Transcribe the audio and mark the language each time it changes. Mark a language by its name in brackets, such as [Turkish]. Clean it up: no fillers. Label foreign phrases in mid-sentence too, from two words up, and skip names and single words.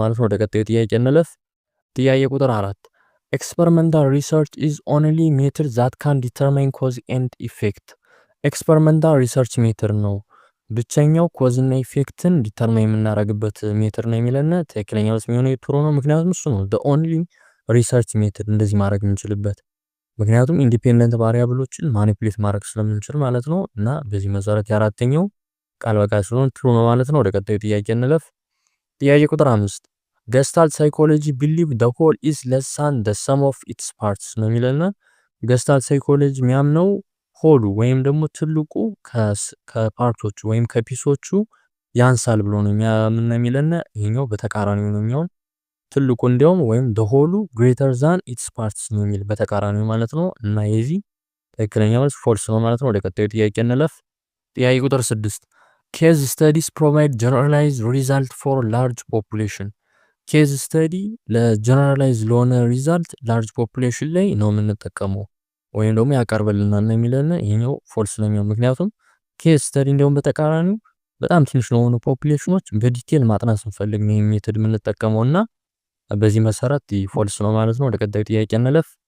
[Amharic] ማለት ነው። ወደ ቀጣዩ ጥያቄ እንለፍ። ጥያቄ ቁጥር [English] 4 experimental research is only method that can determine cause and effect። experimental research method ነው [Amharic] ብቸኛው ኮዝ እና ኢፌክትን ዲተርማይን የምናደርግበት ሜትድ ነው የሚለን። ትክክለኛው መልስ የሚሆነው ጥሩ ነው። ምክንያቱም እሱ ነው [English] the only research method [Amharic] እንደዚህ ማድረግ የምንችልበት። ምክንያቱም [English] independent variables [Amharic] ማኒፑሌት ማድረግ ስለምንችል ማለት ነው። እና በዚህ መሰረት የአራተኛው ቃል በቃል ስለሆነ ትሩ ነው ማለት ነው። ወደ ቀጣዩ ጥያቄ እንለፍ። ጥያቄ ቁጥር 5 [English] Gestalt psychology believe the whole is less than the sum of its parts [Amharic] ነው የሚለና [English] Gestalt psychology [Amharic] የሚያምነው ሆሉ ወይም ደግሞ ትልቁ ከፓርቶቹ ወይም ከፒሶቹ ያንሳል ብሎ ነው የሚለና ይሄኛው በተቃራኒው ነው የሚሆን። ትልቁ እንዲያውም ወይም [English] the whole greater than its parts [Amharic] ነው የሚል በተቃራኒው ማለት ነው። እና የዚህ ትክክለኛ መልስ ፎልስ ነው ማለት ነው። ወደ ቀጣዩ ጥያቄ እንለፍ። ጥያቄ ቁጥር 6 [English] case studies provide generalized result for large population። case study [Amharic] ለጀነራላይዝ ለሆነ [English] result large population [Amharic] ላይ ነው የምንጠቀመው ወይም ደግሞ ያቀርብልናል ነው የሚለን። ይሄኛው ፎልስ ነው የሚሆነው። ምክንያቱም [English] case study [Amharic] እንደውም በተቃራኒው በጣም ትንሽ ለሆኑ ፖፑሌሽኖች በዲቴል ማጥናት ስንፈልግ ነው ሜተድ የምንጠቀመውና በዚህ መሰረት ፎልስ ነው ማለት ነው። ወደ ቀጣዩ ጥያቄ እንለፍ።